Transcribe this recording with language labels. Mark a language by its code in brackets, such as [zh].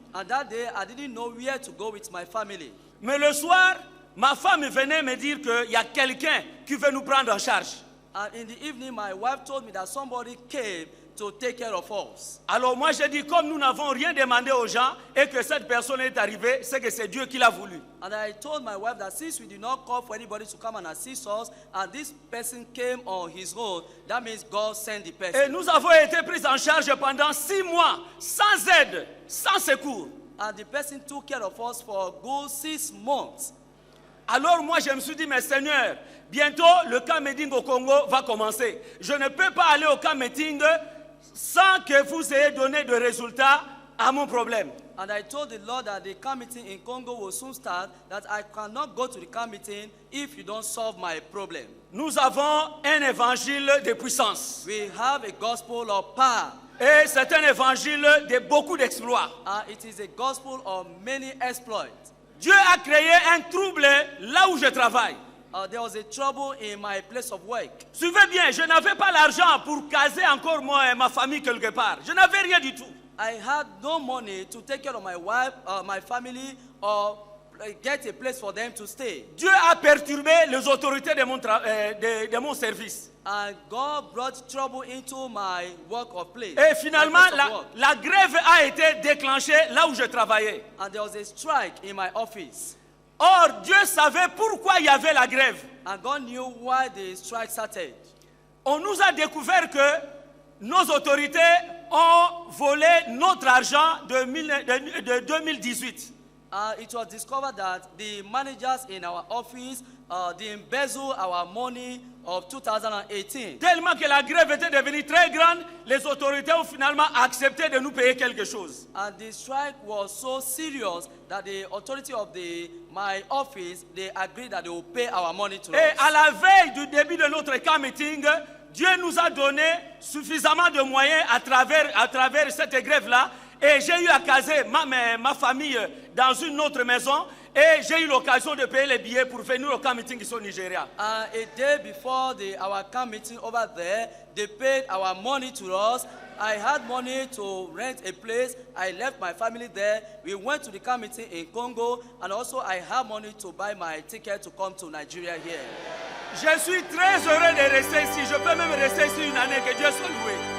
[en] And that day, I didn't know where to go with my family. [fr] Mais le soir, ma femme venait me dire qu'il y a quelqu'un qui veut nous prendre en charge. [en] And in the evening, my wife told me that somebody came to take care of us. [fr] Alors moi, j'ai dit, comme nous n'avons rien demandé aux gens et que cette personne est arrivée, c'est que c'est Dieu qui l'a voulu. [en] And I told my wife that since we did not call for anybody to come and assist us, and this person came on his own, that means God sent the person. [fr] Et nous avons été pris en charge pendant 6 mois, sans aide, sans secours. [en] And the person took care of us for a good 6 months. [fr] Alors moi, je me suis dit, mais Seigneur, bientôt le camp meeting au Congo va commencer. Je ne peux pas aller au camp meeting sans que vous ayez donné de résultats à mon problème. [en] And I told the Lord that the camp meeting in Congo will soon start, that I cannot go to the camp meeting if you don't solve my problem. [fr] Nous avons un évangile de puissance. [en] We have a gospel of power. [fr] Et c'est un évangile de beaucoup d'exploits. [en] It is a gospel of many exploits. [fr] Dieu a créé un trouble là où je travaille. [en] There was a trouble in my place of work. [fr] Suivez bien, je n'avais pas l'argent pour caser encore moi et ma famille quelque part. Je n'avais rien du tout. [en] I had no money to take care of my wife, my family, or get a place for them to stay. [fr] Dieu a perturbé les autorités de mon service. [en] And God brought trouble into my work of place. [fr] Et finalement, la grève a été déclenchée là où je travaillais. [en] And there was a strike in my office. [fr] Or, Dieu savait pourquoi il y avait la grève. [en] And God knew why the strike started. [fr] On nous a découvert que nos autorités ont volé notre argent de 2018. [en] It was discovered that the managers in our office they embezzled our money of 2018. [fr] Tellement que la grève était devenue très grande, les autorités ont finalement accepté de nous payer quelque chose. [en] And the strike was so serious that the authority of my office, they agreed that they will pay our money to us. [fr] Et à la veille du début de notre camp meeting, Dieu nous a donné suffisamment de moyens à travers cette grève-là. Et j'ai eu à caser ma famille dans une autre maison. Et j'ai eu l'occasion de payer les billets pour venir au camp meeting ici au Nigeria. [en] A day before our camp meeting over there, they paid our money to us. I had money to rent a place. I left my family there. We went to the camp meeting in Congo. And also I had money to buy my ticket to come to Nigeria here. [fr] Je suis très heureux de rester ici. Je peux même rester ici une année. Que Dieu soit loué.